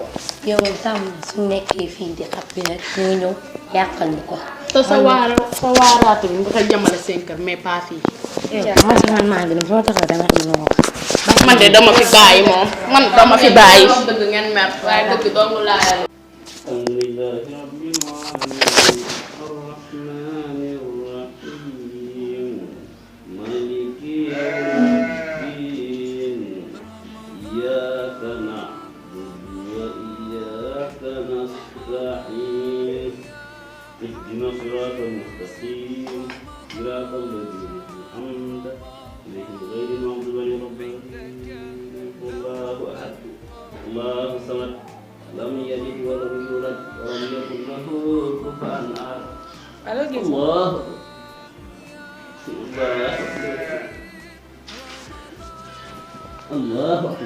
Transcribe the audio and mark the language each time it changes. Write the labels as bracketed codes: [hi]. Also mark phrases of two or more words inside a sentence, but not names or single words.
[wo] yow tam su nekkee fii di xappi rek ñoo ñëw yàqal ñu ko. te sa waaraatu bi nga ko jëmale seen kër [fr] mais pas [wo] fii. man maa ngi dem soo taxaw dama am lu ma wax. man de dama fi bàyyi moom man dama fi bàyyi. dëgg ngeen mer waaye dëgg doomu laayal. [ar] الحمد لله رب العالمين الرحمن الرحيم مالك يوم الدين إياك نعبد وإياك نستعين اهدنا الصراط المستقيم صراط الذين أنعمت عليهم غير المغضوب عليهم الله أحد الله الصمد لم يلد ولم يولد ولم يكن له كفوا أحد الله الله أكبر